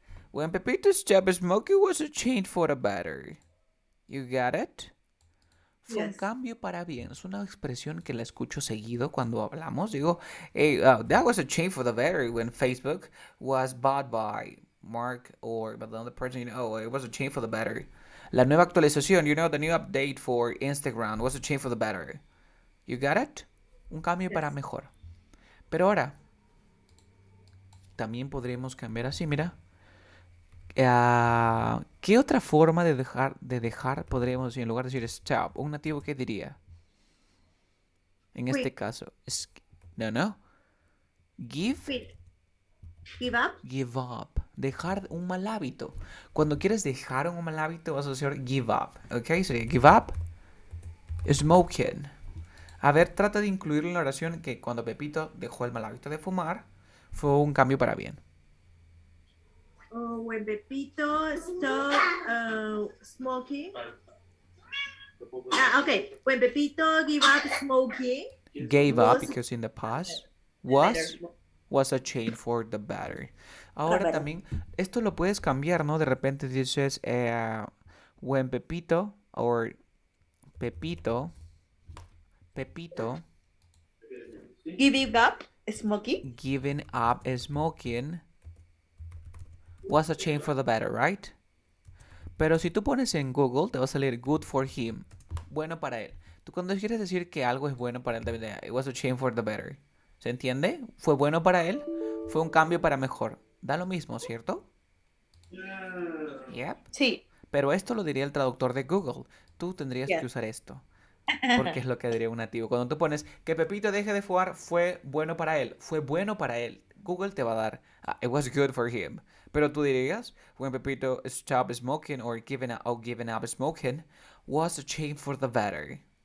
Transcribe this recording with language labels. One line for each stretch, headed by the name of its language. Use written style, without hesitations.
English: When Pepito stopped smoking was a change for the better. You got it?
Spanish: Fue un
English: Yes.
Spanish: cambio para bien. Es una expresión que la escucho seguido cuando hablamos. Digo,
English: hey, that was a change for the better when Facebook was bought by Mark or by the other person. It was a change for the better.
Spanish: La nueva actualización,
English: the new update for Instagram was a change for the better. You got it?
Spanish: Un cambio para
English: Yes.
Spanish: mejor. Pero ahora, también podríamos cambiar así, mira. ¿Qué otra forma de dejar podríamos decir en lugar de decir
English: stop?
Spanish: Un nativo, ¿qué diría? En este
English: Quit.
Spanish: caso, no.
English: Give, Quit. Give up. give up.
Spanish: Dejar un mal hábito. Cuando quieres dejar un mal hábito vas a decir
English: give up.
Spanish: ¿Ok? Sería
English: give up smoking.
Spanish: A ver, trata de incluir en la oración que cuando Pepito dejó el mal hábito de fumar, fue un cambio para bien.
English: When Pepito stopped smoking. Okay. When Pepito give up smoking. Gave up Was because in the past better. was a change for the better.
Spanish: Ahora también, esto lo puedes cambiar, ¿no? De repente dices,
English: when Pepito, or Pepito, Giving up smoking. giving up smoking was a change for the better, right?
Spanish: Pero si tú pones en Google, te va a salir
English: good for him,
Spanish: bueno para él. Tú cuando quieres decir que algo es bueno para él, también
English: it was a change for the better.
Spanish: ¿Se entiende? Fue bueno para él, fue un cambio para mejor. Da lo mismo, ¿cierto? Yep. Sí. Pero esto lo diría el traductor de Google. Tú tendrías que
English: Yes.
Spanish: usar esto. Porque es lo que diría un nativo. Cuando tú pones que Pepito deje de fumar, fue bueno para él. Fue bueno para él. Google te va a dar,
English: it was good for him.
Spanish: Pero tú dirías,
English: when Pepito stopped smoking or given up smoking, was a change for the better.